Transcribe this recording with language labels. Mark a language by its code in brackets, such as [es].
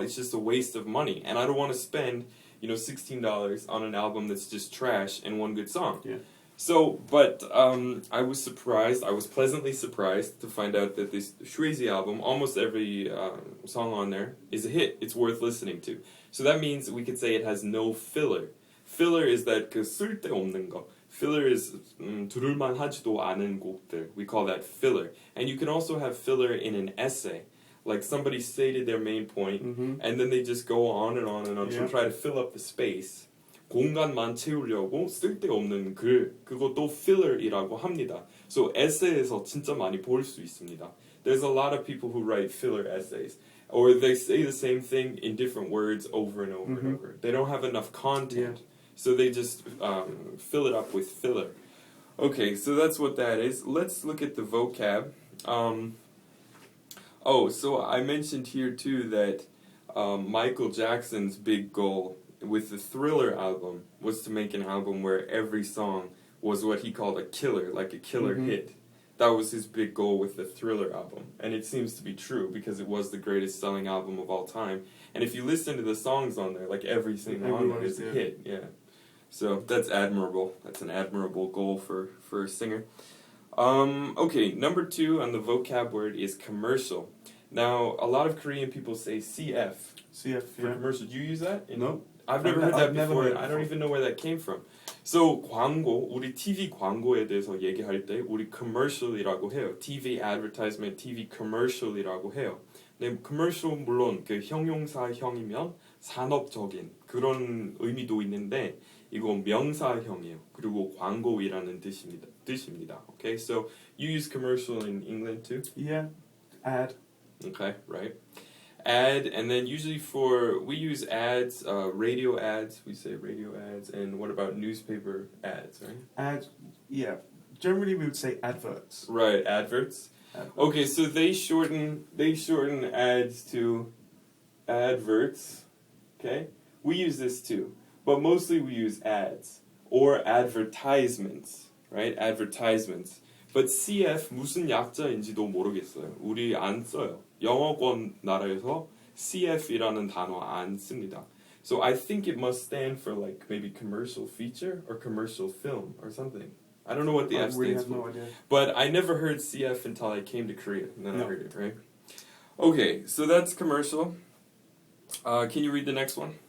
[en] It's just a waste of money. And I don't want to spend, $16 on an album that's just trash and one good song. Yeah. So, but I was surprised. I was pleasantly surprised to find out that this Shwayze에 album, almost every song on there is a hit. It's worth listening to. So that means we could say it has no filler. Filler is that [ko] 그 쓸데없는 거. [en] Filler is [ko] 들을만 하지도 않은 곡들. [en] We call that filler. And you can also have filler in an essay. Like somebody stated their main point, and then they just go on and on and on to try to fill up the space. [ko] 공간만 채우려고 쓸데없는 글, 그것도 filler이라고 합니다. [en] So [ko] essay에서 진짜 많이 볼 수 있습니다. [en] There's a lot of people who write filler essays, or they say the same thing in different words over and over and over. They don't have enough content, so they just fill it up with filler. Okay, so that's what that is. Let's look at the vocab. So I mentioned here too that Michael Jackson's big goal with the Thriller album was to make an album where every song was what he called a killer, like a killer hit. That was his big goal with the Thriller album. And it seems to be true because it was the greatest selling album of all time. And if you listen to the songs on there, like every single on there is a hit. Yeah. So that's admirable. That's an admirable goal for a singer. Okay, number 2 on the vocab word is commercial. Now, a lot of Korean people say CF. CF, for commercial. Do you use that? No. I've never heard that never before. heard I don't even know where that came from. So, [ko] 광고, 우리 TV 광고에 대해서 얘기할 때 우리 commercial이라고 해요. [en] TV advertisement, TV commercial [ko] 이라고 해요. 근데 commercial 물론 그 형용사형이면 산업적인 그런 의미도 있는데 이건 명사형이에요. 그리고 광고이라는 뜻입니다. [en] Okay, so you use commercial in England too? Yeah, ad. Okay, right. Ad, and then usually we use ads, radio ads, we say radio ads, and what about newspaper ads, right? Ad, yeah. Generally we would say adverts. Right, adverts. Okay, so they shorten ads to adverts, okay? We use this too, but mostly we use ads, or advertisements, right? Advertisements. But [ko] CF 무슨 약자인지도 모르겠어요. 우리 안 써요. 영어권 나라에서 CF이라는 단어 안 씁니다. [en] So I think it must stand for like maybe commercial feature or commercial film or something. I don't know what the F stands for. No idea. But I never heard CF until I came to Korea, and then I heard it, right? Okay, so that's commercial. Can you read the next one?